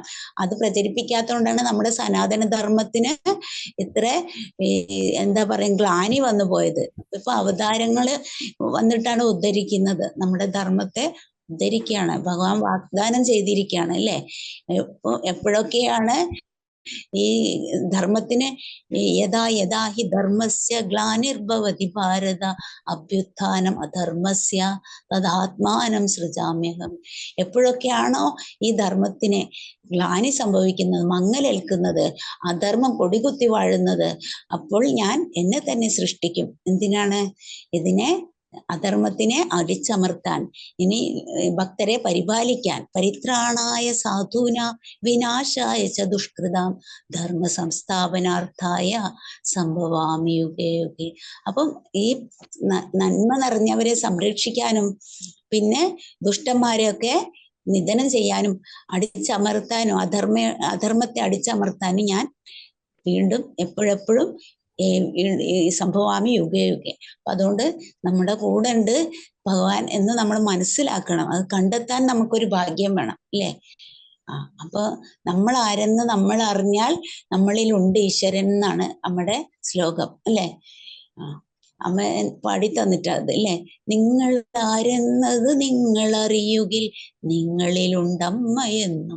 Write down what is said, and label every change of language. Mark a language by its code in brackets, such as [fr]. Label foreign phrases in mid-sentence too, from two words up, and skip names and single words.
[ml] അത് പ്രചരിപ്പിക്കാത്തതുകൊണ്ടാണ് നമ്മുടെ സനാതന ധർമ്മത്തിന് ഇത്ര എന്താ പറയാ ഗ്ലാനി വന്നു പോയത്. ഇപ്പൊ അവതാരങ്ങള് വന്നിട്ടാണ് ഉദ്ധരിക്കുന്നത്, നമ്മുടെ ധർമ്മത്തെ ഉദ്ധരിക്കുകയാണ്, ഭഗവാൻ വാഗ്ദാനം ചെയ്തിരിക്കുകയാണ് അല്ലെ. ഇപ്പൊ എപ്പോഴൊക്കെയാണ് ഈ ധർമ്മത്തിന് [sa] യഥാ യഥാ ഹി ധർമ്മസ്യ ഗ്ലാനിർഭവതി ഭാരത അഭ്യുത്ഥാനം അധർമ്മസ്യ തദാത്മാനം സൃജാമ്യഹം, [ml] എപ്പോഴൊക്കെയാണോ ഈ ധർമ്മത്തിന് ഗ്ലാനി സംഭവിക്കുന്നത്, മങ്ങലേൽക്കുന്നത്, അധർമ്മം കൊടികുത്തി വാഴുന്നത്, അപ്പോൾ ഞാൻ എന്നെ തന്നെ സൃഷ്ടിക്കും. എന്തിനാണ്? ഇതിനെ അധർമ്മത്തിനെ അടിച്ചമർത്താൻ, ഇനി ഭക്തരെ പരിപാലിക്കാൻ, [sa] പരിത്രാണായ സാധൂന വിനാശായ ച ദുഷ്കൃതാം ധർമ്മ സംസ്ഥാപനാർത്ഥായ സംഭവാമി യുഗേ യുഗേ. [ml] അപ്പം ഈ നന്മ നിറഞ്ഞവരെ സംരക്ഷിക്കാനും പിന്നെ ദുഷ്ടന്മാരെയൊക്കെ നിധനം ചെയ്യാനും അടിച്ചമർത്താനും അധർമ്മത്തെ അടിച്ചമർത്താനും ഞാൻ വീണ്ടും എപ്പോഴെപ്പോഴും [sa] സംഭവാമി യുഗേ യുഗേ. [ml] അപ്പൊ അതുകൊണ്ട് നമ്മുടെ കൂടെ ഉണ്ട് ഭഗവാൻ എന്ന് നമ്മൾ മനസ്സിലാക്കണം. അത് കണ്ടെത്താൻ നമുക്കൊരു ഭാഗ്യം വേണം അല്ലേ. അപ്പൊ നമ്മൾ ആരെന്ന് നമ്മൾ അറിഞ്ഞാൽ നമ്മളിൽ ഉണ്ട് ഈശ്വരൻ എന്നാണ് നമ്മുടെ ശ്ലോകം അല്ലേ. അമ്മ പാടി തന്നിട്ട് അത് അല്ലേ, നിങ്ങൾ ആരെന്നത് നിങ്ങൾ അറിയുകിൽ നിങ്ങളിലുണ്ടമ്മ എന്നും.